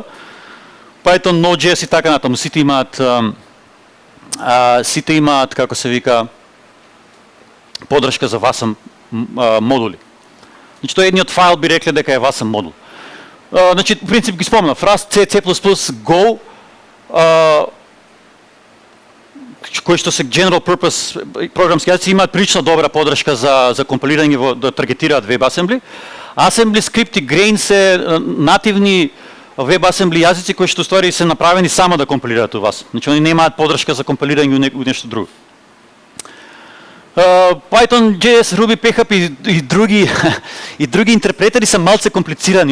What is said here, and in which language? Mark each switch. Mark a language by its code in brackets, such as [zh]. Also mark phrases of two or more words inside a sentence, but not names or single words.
[mk] Python, Node.js и така натаму, сите имаат како се вика подршка за Wasm модули. Значи тоа едниот файл би рекле дека е Wasm модул. Значи в принцип ги спомнав, Rust, C, C++, Go, кои што се [en] general purpose [mk] програмски јазици имаат прилично добра подршка за компилирање да таргетираат WebAssembly. Assembly Script и Grain се нативни WebAssembly јазици кои што ствари се направени само да компилираат у вас. Значи они немаат подршка за компилирање у нешто друго. Python, JS, Ruby, PHP и други интерпретери се малце комплицирани.